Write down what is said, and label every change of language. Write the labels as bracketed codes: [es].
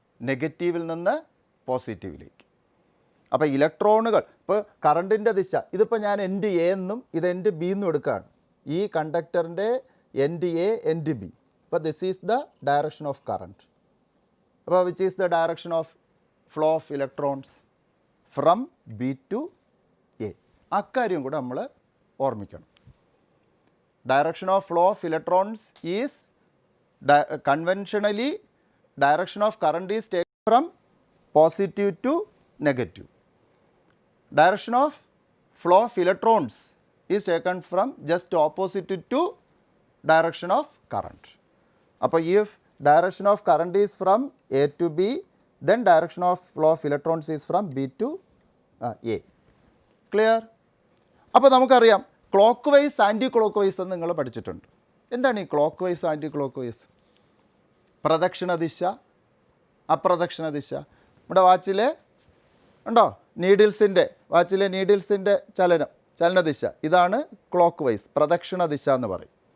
[ml] നെഗറ്റീവിൽ നിന്ന് പോസിറ്റീവിലേക്ക്. അപ്പോൾ ഇലക്ട്രോണുകൾ, ഇപ്പോൾ കറണ്ടിൻ്റെ ദിശ, ഇതിപ്പോൾ ഞാൻ എൻഡ് എ എന്നും ഇത് എൻഡ് ബി എന്നും എടുക്കുകയാണ്. ഈ കണ്ടക്ടറിൻ്റെ എൻഡ് എ എൻഡ് ബി. അപ്പോൾ [en] This is the direction of current. അപ്പോൾ which is the direction of flow of electrons from B to A. [ml] അക്കാര്യം കൂടെ നമ്മൾ ഓർമ്മിക്കണം. [en] Direction of flow of electrons is conventionally direction of current is taken from positive to negative. Direction of flow of electrons is taken from just opposite to direction of current. Appo if direction of current is from A to B, then direction of flow of electrons is from B to A. [ml] Clear? അപ്പോൾ നമുക്കറിയാം clock vice anti clock vice എന്ന് നിങ്ങൾ പഠിച്ചിട്ടുണ്ട്. എന്താണ് ഈ clock vice anti clock vice? പ്രദക്ഷിണ ദിശ, അപ്രദക്ഷിണ ദിശ. നമ്മുടെ വാച്ചിലെ ഉണ്ടോ വാച്ചിലെ നീഡിൽസിൻ്റെ ചലനദിശ, ഇതാണ് ക്ലോക്ക് വൈസ്, പ്രദക്ഷിണ ദിശ എന്ന് പറയും.